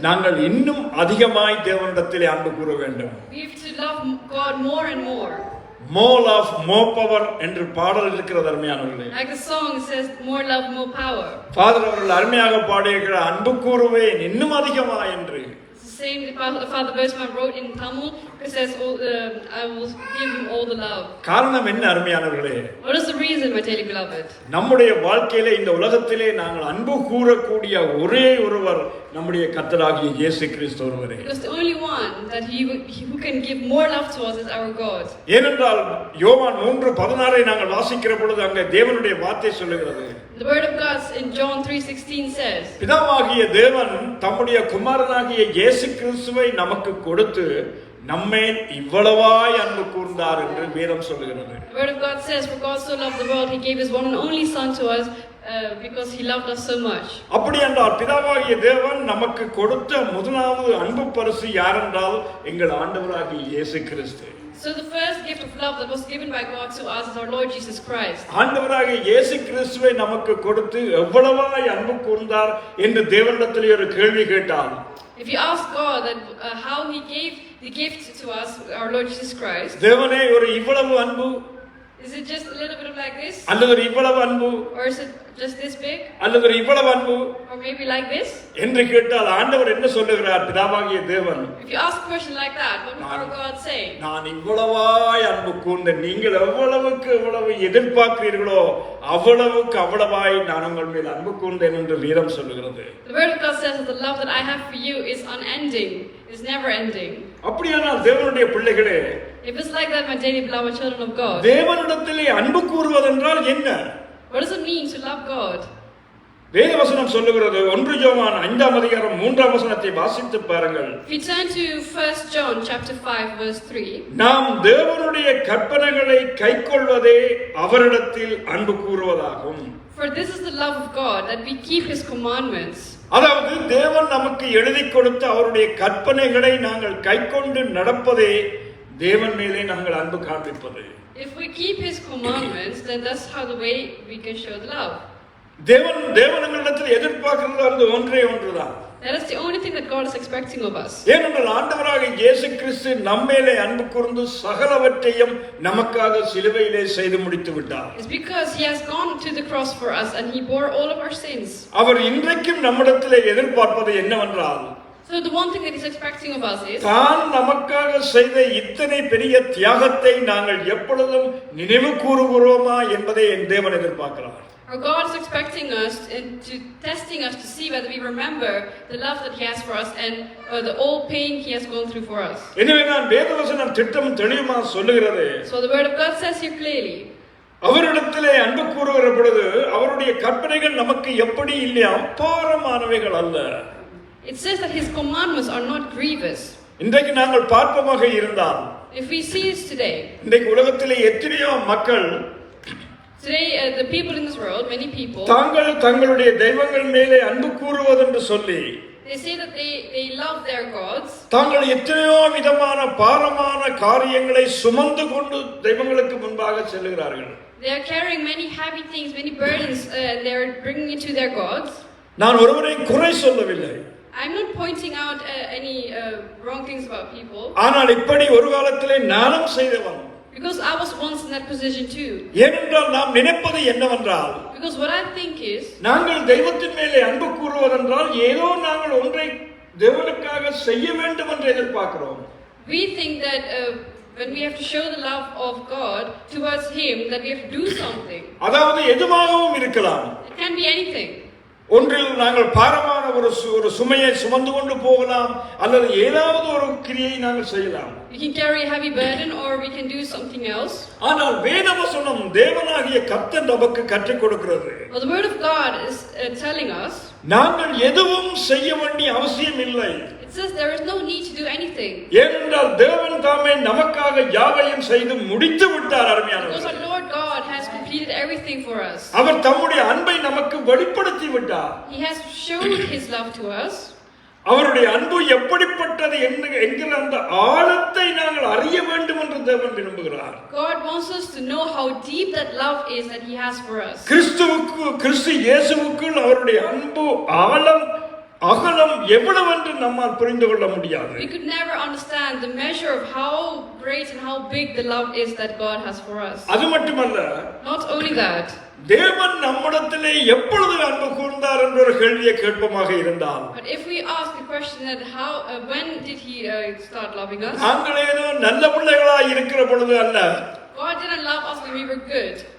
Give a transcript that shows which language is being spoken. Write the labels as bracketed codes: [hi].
[ta] நாங்கள் இன்னும் அதிகமாய் தேவனிடத்திலே அன்பு கூற வேண்டும். [en] We have to love God more and more. More love, more power [ta] என்று பாடல் இருக்கிறது அருமையானவர்களே. [en] Like the song says, more love, more power. [ta] Father அவர்கள் அருமையாக பாடியிருக்கிற அன்பு கூறுவேன் இன்னும் அதிகமா என்று. [en] It's the same the Father Bosman wrote in Tamil. It says, I will give him all the love. [ta] காரணம் என்ன அருமையானவர்களே? [en] What is the reason, my dearly beloved? [ta] நம்முடைய வாழ்க்கையிலே இந்த உலகத்திலே நாங்கள் அன்பு கூறக்கூடிய ஒரே ஒருவர் நம்முடைய கர்த்தராகிய இயேசு கிறிஸ்து ஒருவரே. [en] Because the only one that who can give more love to us is our God. [ta] ஏனென்றால் யோவான் 3:16 நாங்கள் வாசிக்கிற பொழுது அங்கே தேவனுடைய வார்த்தை சொல்லுகிறது. [en] The word of God in John 3:16 says, [ta] பிதாவாகிய தேவன் தம்முடைய குமாரனாகிய இயேசு கிறிஸ்துவை நமக்கு கொடுத்து நம்மேல் இவ்வளவாய் அன்பு கூர்ந்தார் என்று வேதம் சொல்லுகிறது. [en] The word of God says, for God so loved the world, He gave His one and only Son to us because He loved us so much. [ta] அப்படி என்றால் பிதாவாகிய தேவன் நமக்கு கொடுத்த முதலாவது அன்பு பரிசு யாரென்றால் எங்கள் ஆண்டவராகிய இயேசு கிறிஸ்து. [en] So the first gift of love that was given by God to us is our Lord Jesus Christ. [ta] ஆண்டவராகிய இயேசு கிறிஸ்துவை நமக்கு கொடுத்து எவ்வளவாய் அன்பு கூர்ந்தார் என்று தேவனிடத்திலே ஒரு கேள்வி கேட்டால், [en] If you ask God that how He gave the gift to us, our Lord Jesus Christ, [ta] தேவனே ஒரு இவ்வளவு அன்பு, [en] is it just a little bit of like this? [ta] அல்லது ஒரு இவ்வளவு அன்பு, [en] Or is it just this big? [ta] அல்லது ஒரு இவ்வளவு அன்பு [en] Or maybe like this? [ta] என்று கேட்டால் ஆண்டவர் என்ன சொல்லுகிறார்? பிதாவாகிய தேவன், [en] If you ask a question like that, what would our God say? [ta] நான் இவ்வளவாய் அன்பு கூர்ந்தேன், நீங்கள் எவ்வளவுக்கு எவ்வளவு எதிர்பார்க்கிறீர்களோ அவ்வளவுக்கு அவ்வளவாய் நான் உங்கள் மேல் அன்பு கூர்ந்தேன் என்று வேதம் சொல்லுகிறது. [en] The word of God says that the love that I have for you is unending, is never ending. [ta] அப்படியானால் தேவனுடைய பிள்ளைகளே, [en] If it's like that, my dearly beloved children of God, [ta] தேவனிடத்திலே அன்பு கூறுவதென்றால் என்ன? [en] what does it mean to love God? [ta] வேதவசனம் சொல்லுகிறது. 1 யோவான் 5:3 வாசித்து பாருங்கள். [en] If you turn to 1 John chapter 5 verse 3, [ta] நாம் தேவனுடைய கற்பனைகளை கைக்கொள்வதே அவரிடத்தில் அன்பு கூறுவதாகும். [en] for this is the love of God, that we keep His commandments. [ta] அதாவது தேவன் நமக்கு எழுதி கொடுத்த அவருடைய கற்பனைகளை நாங்கள் கைக்கொண்டு நடப்பதே தேவன் மேலே நாங்கள் அன்பு காண்பிப்பது. [en] If we keep His commandments, then that's how the way we can show the love. [ta] தேவனிடத்தில் எதிர்பார்க்கிறது அந்த ஒன்றே ஒன்றுதான். [en] That is the only thing that God is expecting of us. [ta] ஏனென்றால் ஆண்டவராகிய இயேசு கிறிஸ்து நம்மேலே அன்பு கூர்ந்து சகலவற்றையும் நமக்காக சிலுவையிலே செய்து முடித்து விட்டார். [en] It's because He has gone to the cross for us and He bore all of our sins. [ta] அவர் இன்றைக்கும் நம்மிடத்திலே எதிர்பார்ப்பது என்னவென்றால், [en] So the one thing that He's expecting of us is, [ta] தான் நமக்காக செய்த இத்தனை பெரிய தியாகத்தை நாங்கள் எப்பொழுதும் நினைவு கூறுகிறோமா என்பதை என் தேவன் எதிர்பார்க்கிறார். [en] our God is expecting us to testing us to see whether we remember the love that He has for us and the all pain He has gone through for us. [ta] எனவே நான் வேதவசனம் திட்டம் தெளிவாக சொல்லுகிறது. [en] So the word of God says here clearly, [ta] அவரிடத்திலே அன்பு கூறுகிற பொழுது அவருடைய கற்பனைகள் நமக்கு எப்படி இல்லையா பாரமானவைகள் அல்ல. [en] it says that His commandments are not grievous. [ta] இன்றைக்கு நாங்கள் பார்ப்பமாக இருந்தால், [en] If we see it today, [ta] இன்றைக்கு உலகத்திலே எத்தனையோ மக்கள் [en] today the people in this world, many people, [ta] தங்களுடைய தெய்வங்கள் மேலே அன்பு கூறுவதென்று சொல்லி [en] they say that they love their gods. [ta] தாங்கள் எத்தனையோ விதமான பாரமான காரியங்களை சுமந்து கொண்டு தெய்வங்களுக்கு முன்பாக செல்லுகிறார்கள். [en] They are carrying many heavy things, many burdens, they are bringing it to their gods. [ta] நான் ஒருவரை குறை சொல்லவில்லை. [en] I'm not pointing out any wrong things about people. [ta] ஆனால் இப்படி ஒரு காலத்திலே நானும் செய்தவன். [en] Because I was once in that position too. [ta] ஏனென்றால் நாம் நினைப்பது என்னவென்றால், [en] Because what I think is, [ta] நாங்கள் தெய்வத்தின் மேலே அன்பு கூறுவதென்றால் ஏதோ நாங்கள் ஒன்றை தேவனுக்காக செய்ய வேண்டும் என்று எதிர்பார்க்கிறோம். [en] we think that when we have to show the love of God towards Him, that we have to do something. [ta] அதாவது எதுவாகவும் இருக்கலாம். [en] It can be anything. [ta] ஒன்றில் நாங்கள் பாரமான ஒரு சுமையை சுமந்து கொண்டு போகலாம், அல்லது ஏதாவது ஒரு கிரியை நாங்கள் செய்யலாம். [en] We can carry a heavy burden or we can do something else. [ta] ஆனால் வேதவசனம் தேவனாகிய கர்த்தர் நமக்கு கற்றுக் கொடுக்கிறது. [en] Well, the word of God is telling us, [ta] நாங்கள் எதுவும் செய்ய வேண்டிய அவசியம் இல்லை. [en] it says there is no need to do anything. [ta] ஏனென்றால் தேவன் தாமே நமக்காக யாவையும் செய்து முடித்து விட்டார். [en] Because our Lord God has completed everything for us. [ta] அவர் தம்முடைய அன்பை நமக்கு வெளிப்படுத்தி விட்டார். [en] He has shown His love to us. [ta] அவருடைய அன்பு எப்படிப்பட்டது என்கிற அந்த ஆழத்தை நாங்கள் அறிய வேண்டும் என்று தேவன் விரும்புகிறார். [en] God wants us to know how deep that love is that He has for us. [ta] கிறிஸ்து இயேசுவுக்குள் அவருடைய அன்பு ஆழம் அகலம் எவ்வளவு என்று நம்மால் புரிந்து கொள்ள முடியாது. [en] We could never understand the measure of how great and how big the love is that God has for us. [ta] அது மட்டுமல்ல, [en] Not only that, [ta] தேவன் நம்மிடத்திலே எப்பொழுது அன்பு கூர்ந்தார் என்ற ஒரு கேள்வியை கேட்போமாக இருந்தால், [en] but if we ask the question that when did He start loving us? [ta] நாங்கள் ஏதோ நல்ல பிள்ளைகளாய் இருக்கிற பொழுது அல்ல. [en] God didn't love us when we were good.